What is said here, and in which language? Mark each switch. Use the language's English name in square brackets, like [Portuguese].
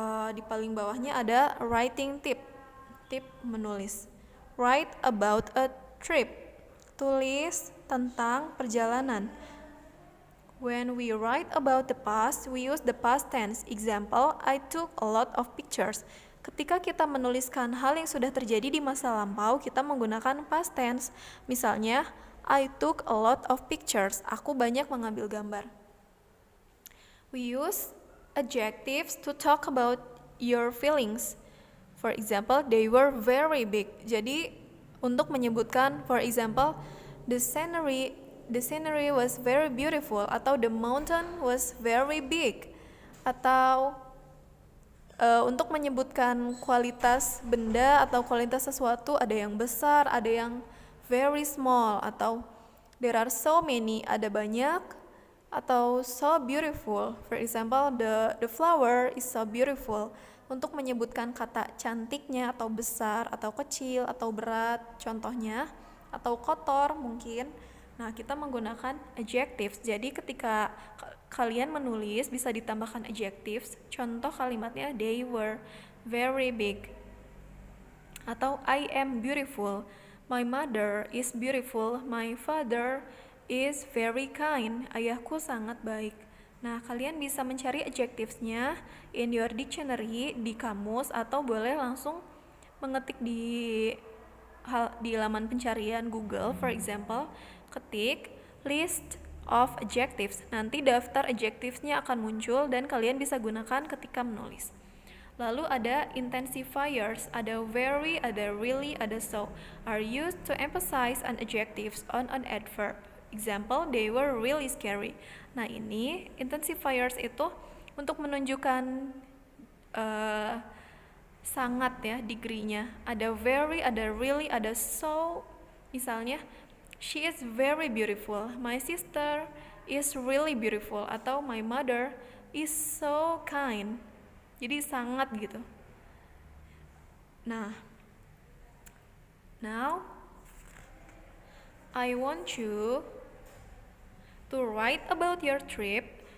[Indonesian] Di paling bawahnya ada writing tip. Tip menulis. [English] Write about a trip. [Indonesian] Tulis tentang perjalanan. [English] When we write about the past, we use the past tense. Example, I took a lot of pictures. [Indonesian] Ketika kita menuliskan hal yang sudah terjadi di masa lampau, kita menggunakan past tense. [English] Misalnya, I took a lot of pictures. [Indonesian] Aku banyak mengambil gambar. [English] We use adjectives to talk about your feelings. For example, they were very big. [Indonesian] Jadi, untuk menyebutkan, [English] for example, the scenery was very beautiful, [Indonesian] atau [English] the mountain was very big, [Indonesian] atau untuk menyebutkan kualitas benda atau kualitas sesuatu, ada yang besar, ada yang very small, atau [English] there are so many, [Indonesian] ada banyak, atau [English] so beautiful. For example, the flower is so beautiful. [Indonesian] Untuk menyebutkan kata cantiknya, atau besar, atau kecil, atau berat, contohnya, atau kotor mungkin. Nah, kita menggunakan adjectives. Jadi ketika kalian menulis bisa ditambahkan adjectives. Contoh kalimatnya, [English] they were very big. Atau I am beautiful. My mother is beautiful. My father is very kind. [Indonesian] Ayahku sangat baik. Nah, kalian bisa mencari adjectives-nya [English] in your dictionary, [Indonesian] di kamus, atau boleh langsung mengetik di laman pencarian Google. [English] For example, ketik list of adjectives. [Indonesian] Nanti daftar adjectives-nya akan muncul dan kalian bisa gunakan ketika menulis. [English] Lalu ada intensifiers, ada very, ada really, ada so, are used to emphasize an adjectives on an adverb. Example, they were really scary. [Indonesian] Nah, ini intensifiers itu untuk menunjukkan sangat ya, degree-nya. Ada very, ada really, ada so. [English] Misalnya, she is very beautiful. My sister is really beautiful. Atau my mother is so kind. [Indonesian] Jadi sangat gitu. [English] Nah, now I want you to write about your trip.